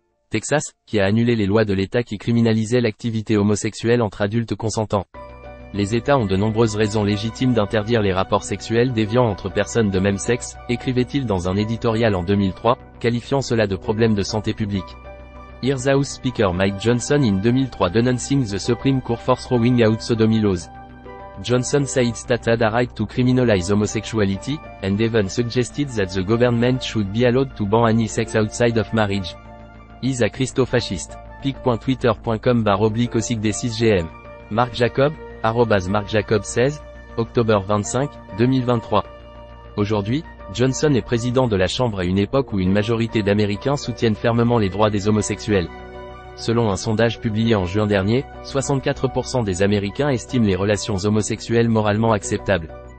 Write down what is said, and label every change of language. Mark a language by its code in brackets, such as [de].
[fr] Texas, qui a annulé les lois de l'État qui criminalisaient l'activité homosexuelle entre adultes consentants. Les États ont de nombreuses raisons légitimes d'interdire les rapports sexuels déviants entre personnes de même sexe, écrivait-il dans un éditorial en 2003, qualifiant cela de problème de santé publique. [en] Here's House Speaker Mike Johnson in 2003 denouncing the Supreme Court for throwing out sodomy laws. Johnson said states had a right to criminalize homosexuality, and even suggested that the government should be allowed to ban any sex outside of marriage. Is a Christo-fasciste. pic.twitter.com/6gm. [fr] Marc Jacob, @marcjacob16, octobre 25, 2023. Aujourd'hui, Johnson est président de la Chambre à une époque où une majorité d'Américains soutiennent fermement les droits des homosexuels. Selon un sondage publié en juin dernier, 64% des Américains estiment les relations homosexuelles moralement acceptables.